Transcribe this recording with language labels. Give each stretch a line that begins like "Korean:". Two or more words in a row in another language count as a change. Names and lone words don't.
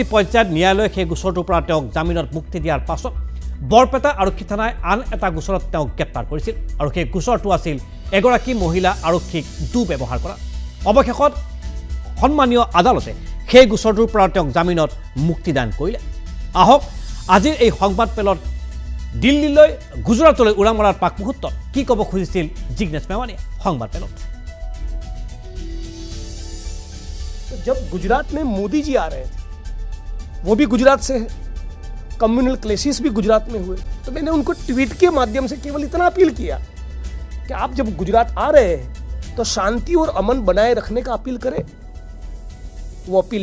Assamese: পৰ্যায়ত ন্যায়ালয়ে সেই গোচৰটোৰ পৰা তেওঁক জামিনত মুক্তি দিয়াৰ পাছত বৰপেটা আৰক্ষী থানাই আন এটা গোচৰত তেওঁক গ্ৰেপ্তাৰ কৰিছিল আৰু সেই গোচৰটো আছিল এগৰাকী মহিলা আৰক্ষীক দুৰ্ব্যৱহাৰ কৰা অৱশেষত সন্মানীয় আদালতে সেই গোচৰটোৰ পৰা তেওঁক জামিনত মুক্তিদান কৰিলে আহক আজিৰ এই সংবাদমেলত দিল্লীলৈ গুজৰাটলৈ উৰা মৰাৰ পাক মুহূৰ্তত কি ক'ব খুজিছিল জিগ্নেশ মেৱানীয়ে সংবাদমেলত
Hindi: जब गुजरात में मोदी जी आ रहे थे वो भी गुजरात से है
English: communal clashes
Hindi: भी गुजरात में हुए तो मैंने उनको ट्वीट के माध्यम से केवल इतना अपील किया कि आप जब गुजरात आ रहे हैं तो शांति और अमन बनाए रखने का अपील करें वो अपील